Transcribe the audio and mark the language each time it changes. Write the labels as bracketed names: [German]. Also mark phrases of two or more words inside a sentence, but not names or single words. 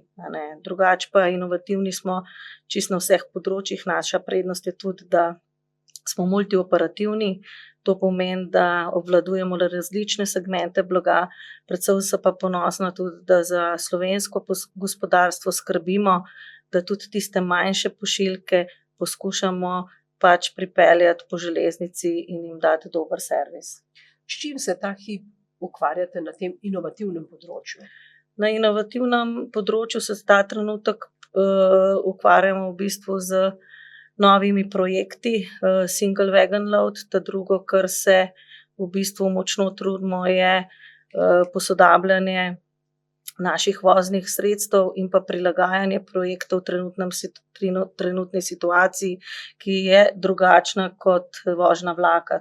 [Slovenian] Drugače pa inovativni smo čisto na vseh področjih, naša prednost je tudi, da smo multioperativni, to pomeni, da obvladujemo različne segmente blaga, predvsem se pa ponosna tudi, da za slovensko gospodarstvo skrbimo, da tudi tiste manjše pošiljke poskušamo pač pripeljati po železnici in jim dati dober servis. S čim se ta hip ukvarjate na tem inovativnem področju? Na inovativnem področju se ta trenutek ukvarjamo v bistvu z novimi projekti, [English] single wagon load, [Slovenian] ta drugo, kar se v bistvu močno trudimo, je posodabljanje naših voznih sredstev in pa prilagajanje projektov trenutni situaciji, ki je drugačna kot vožnja vlaka.